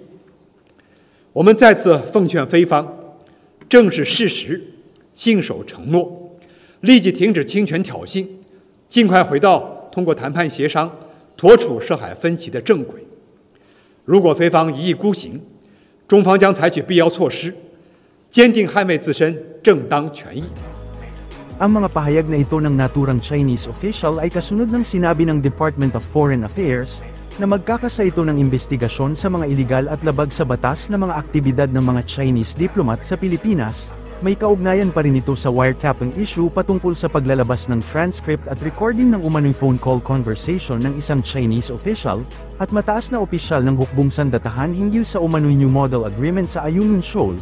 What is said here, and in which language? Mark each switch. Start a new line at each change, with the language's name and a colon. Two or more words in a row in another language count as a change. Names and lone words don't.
Chinese: 我们再次奉劝菲方正视事实，信守承诺，立即停止侵权挑衅，尽快回到通过谈判协商妥处涉海分歧的正轨。如果菲方一意孤行，中方将采取必要措施，坚定捍卫自身正当权益。
Filipino: Ang mga pahayag na ito ng naturang
English: Chinese official
Filipino: ay kasunod ng sinabi ng Department of Foreign Affairs na magkakasa ito ng investigasyon sa mga iligal at labag sa batas na mga aktibidad ng mga
English: Chinese diplomat
Filipino: sa Pilipinas. May kaugnayan pa rin ito sa
English: wiretapping issue
Filipino: patungkol sa paglalabas ng transcript at recording ng umano'y
English: phone call conversation
Filipino: ng isang
English: Chinese official
Filipino: at mataas na opisyal ng hukbong sandatahan hinggil sa umano'y New Model Agreement sa Ayungin Shoal.